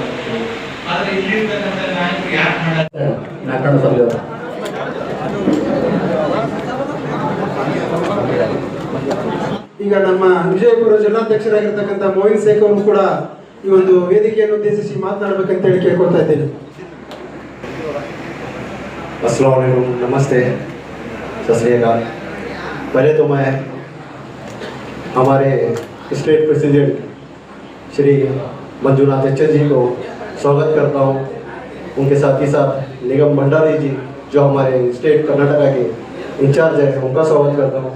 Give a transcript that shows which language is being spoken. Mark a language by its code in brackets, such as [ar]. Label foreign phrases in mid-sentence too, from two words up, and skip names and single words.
[kn] ಆದ್ರೆ ಇಲ್ಲಿರ್ತಕ್ಕಂಥ ನಾಯಕರು ಯಾಕೆ ಮಾಡ್ತಾರೆ? ಈಗ ನಮ್ಮ ವಿಜಯಪುರ ಜಿಲ್ಲಾಧ್ಯಕ್ಷರಾಗಿರ್ತಕ್ಕಂಥ ಮೋಹಿನ್ ಶೇಖ್ ಅವರು ಕೂಡ ಈ ಒಂದು ವೇದಿಕೆಯನ್ನು ಉದ್ದೇಶಿಸಿ ಮಾತನಾಡಬೇಕಂತ ಹೇಳಿ ಕೇಳ್ಕೊಳ್ತಾ ಇದ್ದೇನೆ. [ar] السلام عليكم, [pa] नमस्ते, ਸਤ ਸ੍ਰੀ ਅਕਾਲ। [hi] पहले तो मैं हमारे [en] state president [hi] श्री मंजुनाथ चच्चर जी को स्वागत करता हूँ। उनके साथ ही साथ निगम भंडारी जी जो हमारे स्टेट कर्नाटका के इंचार्ज हैं, उनका स्वागत करता हूँ।